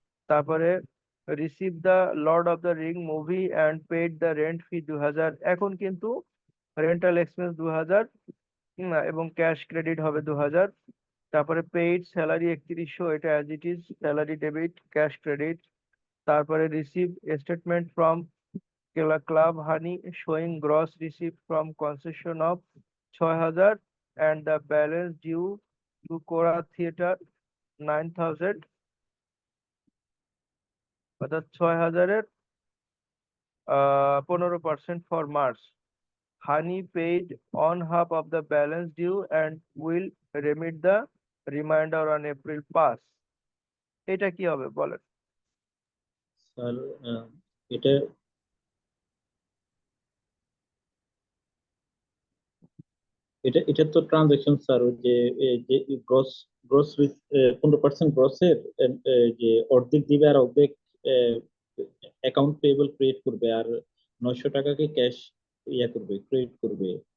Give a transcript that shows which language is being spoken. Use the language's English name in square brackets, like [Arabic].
[Bangla] তারপরে [English] Receive the lord of the ring movie and paid the rent fee 2,000। [Bangla] এখন কিন্তু rental expense 2,000 এবং cash credit হবে 2,000। তারপরে [English] paid salary 3,100, [Bangla] এটা [English] As it is salary debit cash credit. [Bangla] তারপরে [English] receive statement from Club Honey showing gross receipt from concession of 6,000 and the balance due to Kora Theatre 9,000, [Bangla] অর্থাৎ [English] 6,000 এর 15% for March. Honey paid on half of the balance due and will remit the remainder on April pass. [Bangla] এটা কি হবে বলেন? Sir. এটা এটা এটা তো ট্রানজাকশন স্যার, ওই যে যে গ্রস গ্রস 15% গ্রসের যে অর্ধেক দিবে আর অর্ধেক অ্যাকাউন্ট পেয়েবল ক্রিয়েট করবে, আর 900 টাকাকে ক্যাশ করবে, ক্রেডিট করবে।